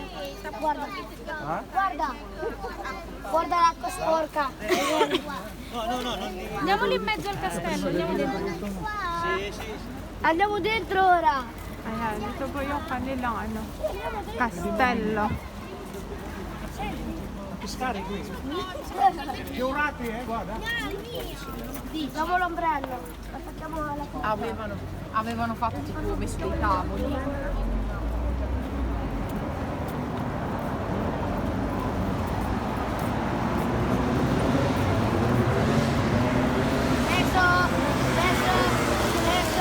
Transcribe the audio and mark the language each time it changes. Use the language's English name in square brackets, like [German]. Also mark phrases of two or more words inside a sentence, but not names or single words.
[Italian] Guarda, Ha? guarda, guarda l'acqua sporca. Andiamo lì in mezzo al castello, andiamo dentro. Andiamo dentro ora. [Filipino] Ayan, ito po yung kanilang, ano, Castello. [Italian] Pescare qui. Fiorati, guarda. Sì, facciamo l'ombrello. La facciamo alla porta. Avevano fatto tipo messo dei tavoli. Adesso, adesso, adesso.